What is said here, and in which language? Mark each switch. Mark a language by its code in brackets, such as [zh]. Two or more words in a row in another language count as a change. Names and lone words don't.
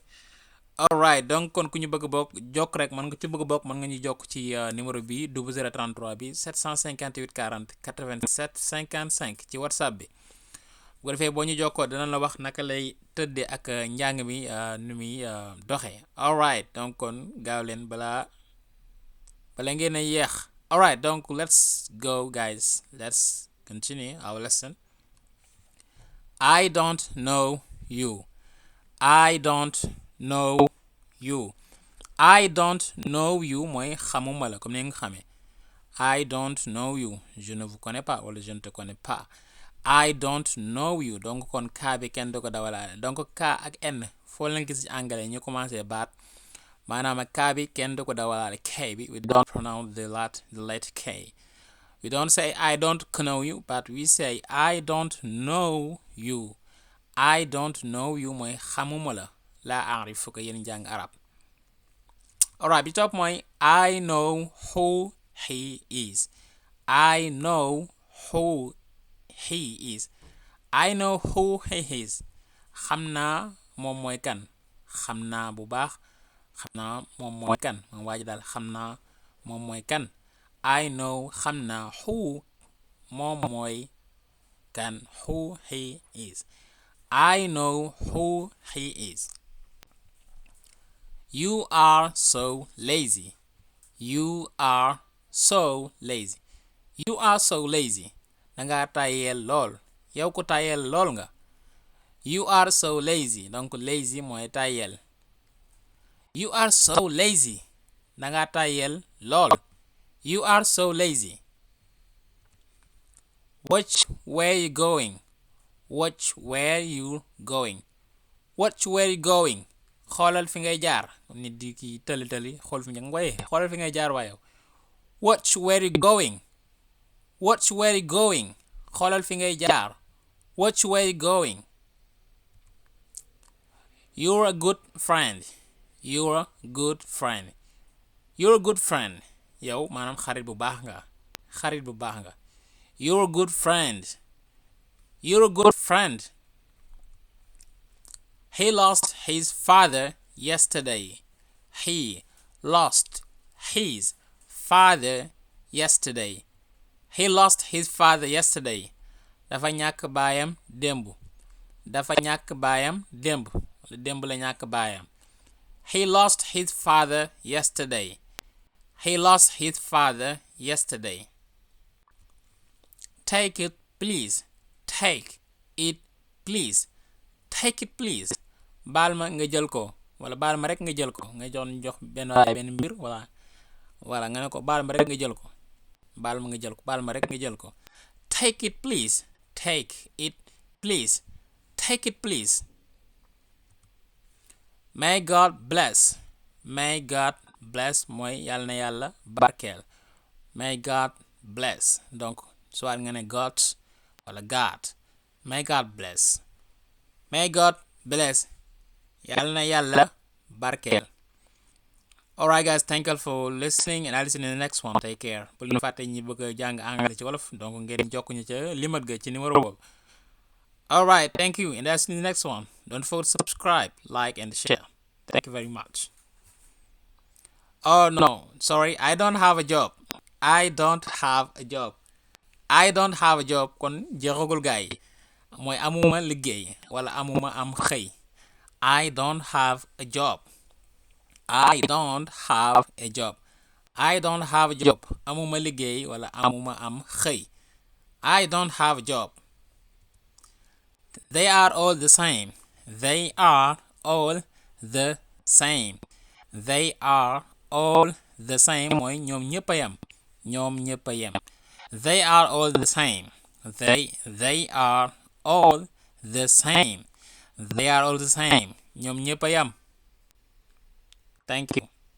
[wo] alright donc kon ku ñu bëgg bokk jokk rek mën nga ci bëgg bokk mën nga ñu jokk ci numéro bi 0033 bi 758 40 87 55 ci whatsapp bi bu ko defee boo ñu jokkoo dana la wax naka lay tëddee ak njàng mi nu muy doxee. alright donc kon gaaw leen bala ngeen a yeex. [en] alright donc let's go guys, let's continue our lesson. I don't know you. I don't know you. I don't know you [wo] mooy xamuma la comme ni nga xamee. [en] I don't know you. [fr] Je ne vous connais pas wala je ne te connais pas. [en] I don't know you [wo] donc kon ka bi kenn du ko dawalaale donc ka ak n foo leen gis ci anglais ñu commencé baat maanaam ka bi kenn du ko dawalaale k bi [en] we don't pronounce the letter k. We don't say I don't know you but we say I don't know you. I don't know you [wo] mooy xamuma la. [ar] لا أعرفك [wo] yéen jàng arab. [en] alright [wo] bi topp mooy [en] I know who he is. I know who he is. I know who he is. [wo] xam naa moom mooy kan. xam naa bu baax. xam naa moom mooy kan. moom waa ji daal xam naa moom mooy kan. [en] I know [wo] xam naa who moom mooy kan. [en] Who he is. I know who he is. You are so lazy. You are so lazy. You are so lazy. [wo] Danga tayel lool. yow ko tayel lool nga. [en] You are so lazy donc lazy [wo] mooy tayel. [en] You are so lazy. [wo] Danga tayel lool. [en] You are so lazy. Watch where you going. Watch where you going. Watch where you going. [wo] xoolal fi ngay jaar nit di ki tëli xool fi nga ngoye xoolal fi ngay jaar waaye. [en] Watch where you going. Watch where you going. [wo] xoolal fi ngay jaar. [en] Watch where you going. You're a good friend. You're a good friend. You're a good friend. [wo] yow maanaam xarit bu baax nga. xarit bu baax nga. [en] You're a good friend. You're a good friend. He lost his father yesterday. He lost his father yesterday. He lost his father yesterday. [wo] Dafa ñàkk baayam démb. Dafa ñàkk baayam démb. démb la ñàkk baayam. [en] He lost his father yesterday. He lost his father yesterday. Take it please. Take it please. Take it please. [wo] baal ma nga jël ko wala baal ma rek nga jël ko nga jox benn mbir wala nga ne ko baal ma rek nga jël ko. baal ma nga jël ko baal ma rek nga jël ko. [en] Take it please. Take it please. Take it please. May God bless. May God bless [wo] mooy yàlla na yàlla barkeel. [en] May God bless [fr] donc soit [wo] nga ne [en] God wala God. May God bless. May God bless. [wo] yàlla na yàlla barkeel. [en] alright guys, thank you for listening and I'll listen in the next one. Take care. [wo] bu leen fàtte ñi bëgg a jàng anglais ci wolof donc ngeen jokk ñu ca limat ga ci numéro boobu. [en] alright, thank you and I'll see you in the next one. Don't forget to subscribe, like, and share. Thank you very much. Oh no, sorry, I don't have a job. I don't have a job. I don't have a job [wo] kon jeexagul gaa yi mooy amuma liggéey wala amuma am xëy. [en] I don't have a job. I don't have a job. I don't have a job. [wo] Amuma liggéey wala amuma am xëy. [en] I don't have a job. They are all the same. They are all the same. They are all the same [wo] mooy ñoom ñëpp a yem. ñoom ñëpp a yem. [en] They are all the same. They are all the same. They are all the same. [wo] ñoom ñëpp a yem. [en] Thank you.